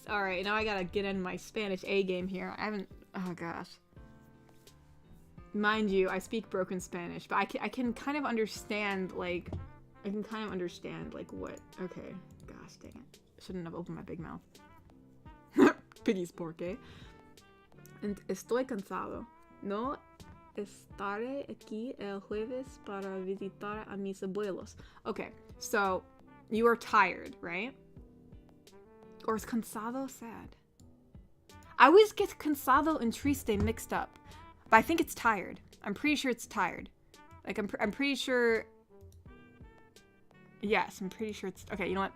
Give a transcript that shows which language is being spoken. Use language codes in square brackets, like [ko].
[en] Alright, now I gotta get in my Spanish A game here. I haven't. Oh, gosh. Mind you, I speak broken Spanish, but I can kind of understand, like, what, okay, gosh dang it. Shouldn't have opened my big mouth. Piggy's pork, eh? And [es] estoy cansado. No estaré aquí el jueves para visitar a mis abuelos. [en] Okay, so, you are tired, right? Or is cansado sad? I always get cansado and triste mixed up. But I think it's tired. I'm pretty sure it's tired. Like, I'm pretty sure... Yes, I'm pretty sure it's... Okay, you know what?